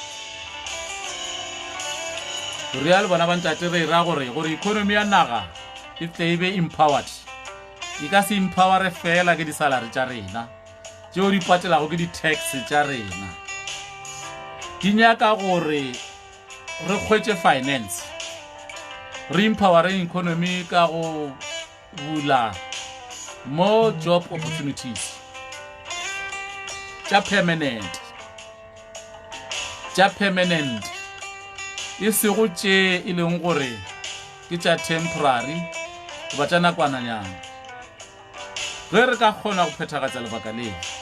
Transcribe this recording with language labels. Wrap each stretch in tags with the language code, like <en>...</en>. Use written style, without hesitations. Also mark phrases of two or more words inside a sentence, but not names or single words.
<nso>real bona ba ntate re ra gore economy ya naga e tle e be empowered e ka se empower fela ke disalary tša rena tšeo di patelago ke di-tax tša rena di nyaka gore re kgwetše finance re</nso> <en>empowering economy</en> <nso>ka go bula</nso> <en>more job opportunities</en> <nso>tša permanent e sego tše e leng gore ke tša temporary goba tša nakwananyana ge re ka kgona go phethagatša lebaka leo</nso>